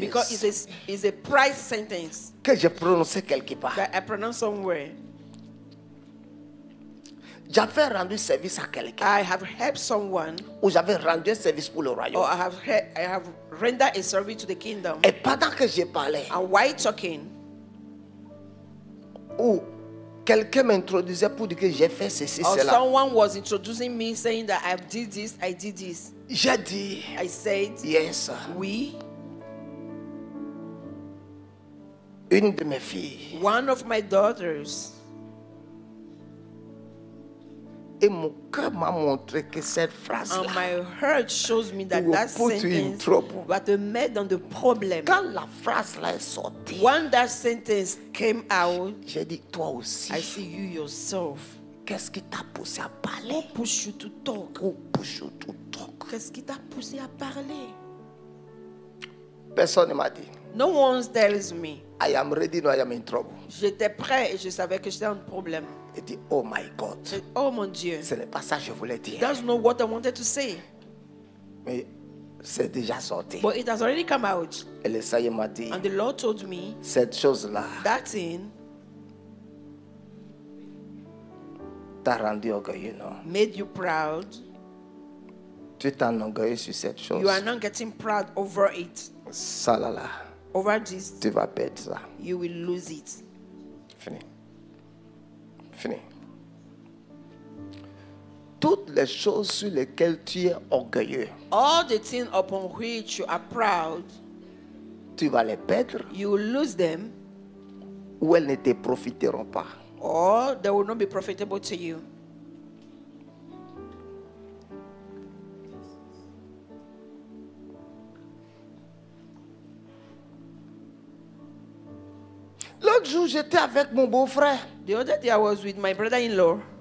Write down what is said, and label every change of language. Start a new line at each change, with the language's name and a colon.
English: because it's a pride sentence
French: que j'ai prononcée quelque part.
English: that I pronounce somewhere.
French: J'avais rendu service à quelqu'un.
English: I have helped someone,
French: Ou j'avais rendu un service pour le
English: or
French: royaume.
English: I have rendered a service to the kingdom.
French: Et pendant que j'ai parlé,
English: And while talking,
French: ou quelqu'un m'introduisait pour dire que j'ai fait ceci,
English: Or
French: cela.
English: someone was introducing me saying that I did this, I did this.
French: J'ai dit,
English: I said, yes. we,
French: Une de mes filles.
English: one of my daughters.
French: Et mon cœur m'a montré que cette
English: And
French: phrase-là,
English: my heart shows me that will that put you in sentence trouble. was made on the problem.
French: quand la phrase-là est sortie,
English: When that sentence came out,
French: j'ai dit, toi aussi,
English: I see you yourself.
French: qu'est-ce qui t'a poussé à parler?
English: Who pushed you to talk? Who push you to talk?
French: Qu'est-ce qui t'a poussé à parler? Personne ne m'a dit,
English: No one tells me. I am ready, no, I am in trouble.
French: J'étais prêt et je savais que j'étais en problème. Il dit,
English: oh my God,
French: J'ai dit, oh mon Dieu, ce n'est pas ça que je voulais dire.
English: that's not what I wanted to say.
French: Mais c'est déjà sorti.
English: But it has already come out.
French: Et le Seigneur m'a dit,
English: And the Lord told me
French: cette chose-là
English: that thing
French: t'a rendu orgueilleux, non?
English: made you proud.
French: Tu t'enorgueillis sur cette chose.
English: You are not getting proud over it.
French: Ça là,
English: Over this,
French: tu vas perdre ça.
English: you will lose it.
French: Fini. Fini. Toutes les choses sur lesquelles tu es orgueilleux,
English: All the things upon which you are proud,
French: tu vas les perdre
English: you will lose them,
French: ou elles ne te profiteront pas.
English: or they will not be profitable to you.
French: L'autre jour, j'étais avec mon beau-frère.
English: The other day I was with my brother-in-law,